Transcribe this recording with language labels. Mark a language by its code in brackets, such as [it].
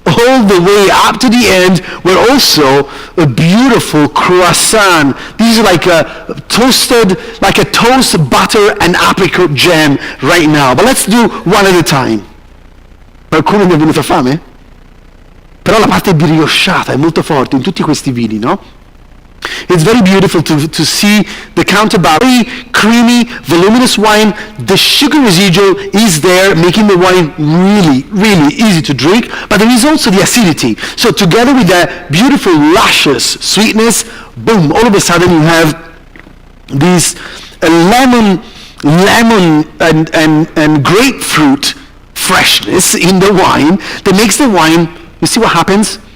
[en] all the way up to the end were also a beautiful croissant. These are like a toasted, like a toast, butter and apricot jam right now. But let's do one at a time. [it] Qualcuno mi è venuta fame? Però la parte briochata è molto forte in tutti questi vini, no? [en] It's very beautiful to see the counterbalance. Very creamy, voluminous wine. The sugar residual is there, making the wine really, really easy to drink. But there is also the acidity. So together with that beautiful, luscious sweetness, boom, all of a sudden you have this lemon and grapefruit freshness in the wine that makes the wine, you see what happens?